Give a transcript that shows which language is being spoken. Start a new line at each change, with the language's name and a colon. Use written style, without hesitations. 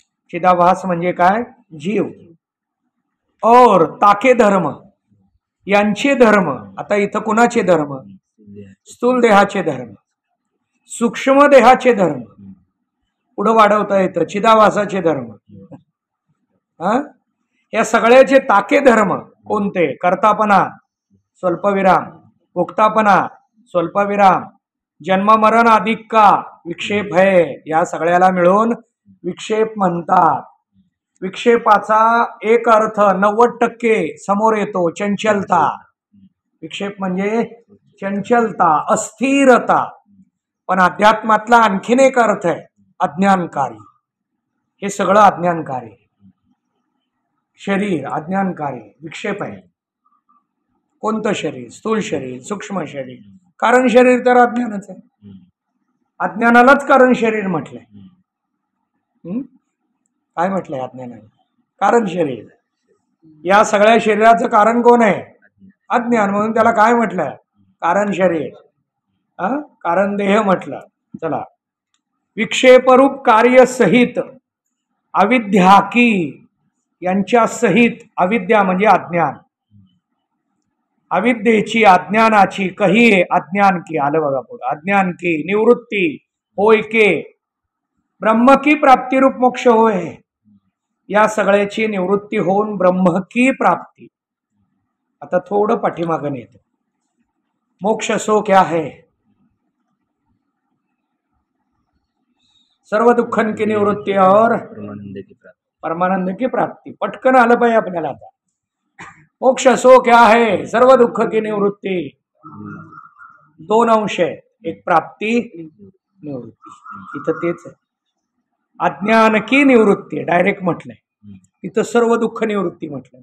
Marathi: चिदाभास म्हणजे काय? जीव.
Hindi: और ताके धर्म,
Marathi: यांचे धर्म. आता इथं कुणाचे धर्म? स्थूल देहाचे धर्म, सूक्ष्म देहाचे धर्म. पुढं वाढवता येतं चिदाभासाचे धर्म. या सगळ्याचे ताके धर्म कोणते?
Hindi: कर्तापणा स्वल्पविराम, भोक्तापणा स्वल्पविराम, जन्म मरण अधिक का विक्षेप है.
Marathi: या सगळ्याला मिळून विक्षेप म्हणतात. विक्षेपाचा एक अर्थ 90% समोर येतो, चंचलता. विक्षेप म्हणजे चंचलता, अस्थिरता. पण अध्यात्मातला आणखीन एक अर्थ आहे अज्ञानकारी. हे सगळं अज्ञानकारी. शरीर अज्ञानकारी, विक्षेप आहे. कोणतं शरीर? स्थूल शरीर, सूक्ष्म शरीर. कारण शरीर तर अज्ञानच आहे. अज्ञानालाच कारण शरीर म्हटलंय. काय म्हटलंय अज्ञानाला? कारण शरीर. या सगळ्या शरीराचं कारण कोण आहे? अज्ञान. म्हणून त्याला काय म्हटलं? कारण शरीर. कारण देह म्हटलं. चला, विक्षेपरूप कार्य सहित
Hindi: अविद्या की,
Marathi: यांच्या सहित. अविद्या म्हणजे अज्ञान. अविद्येची, अज्ञानाची,
Hindi: कही अज्ञान की.
Marathi: आलं बघा पुढे.
Hindi: अज्ञान की निवृत्ती होय के, ब्रह्म की प्राप्ती रूप मोक्ष होय.
Marathi: या सगळ्याची निवृत्ती होऊन
Hindi: ब्रह्म की प्राप्ती.
Marathi: आता थोडं पाठीमागं येतं.
Hindi: मोक्ष सो क्या है? सर्व दुःखन की निवृत्ती और परमानंद की प्राप्ती.
Marathi: पटकन आलं पाहिजे आपल्याला. आता
Hindi: मोक्ष सो क्या है? सर्व दुःख की निवृत्ती.
Marathi: दोन अंश आहे, एक प्राप्ती, निवृत्ती. इथं तेच आहे.
Hindi: अज्ञान की निवृत्ती
Marathi: डायरेक्ट म्हटलंय. इथं सर्व दुःख निवृत्ती म्हटलंय.